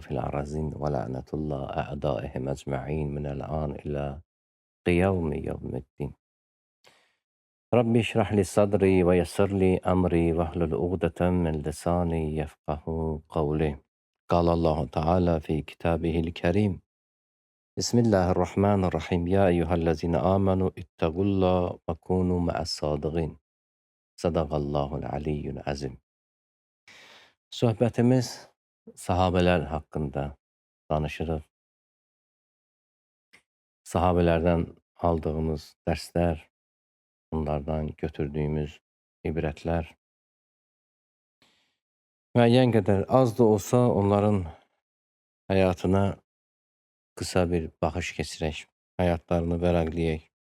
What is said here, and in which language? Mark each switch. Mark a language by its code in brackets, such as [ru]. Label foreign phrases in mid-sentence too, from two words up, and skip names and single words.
[ar] في الأرضين ولعنة الله أعدائهم أجمعين من الآن إلى قيام يوم الدين ربي اشرح لي صدري ويسر لي أمري واحلل عقدة من لساني يفقه قولي قال الله تعالى في كتابه الكريم بسم الله الرحمن الرحيم يا أيها الذين آمنوا اتقوا الله وكونوا مع الصادقين صدق الله العلي العظيم. [az] Söhbətimiz sahabelər haqqında danışırıq. Sahabelərdən aldığımız dərslər, onlardan götürdüyümüz ibrətlər müəyyən qədər az da olsa onların həyatına qısa bir baxış keçirək, həyatlarını vərəqləyək.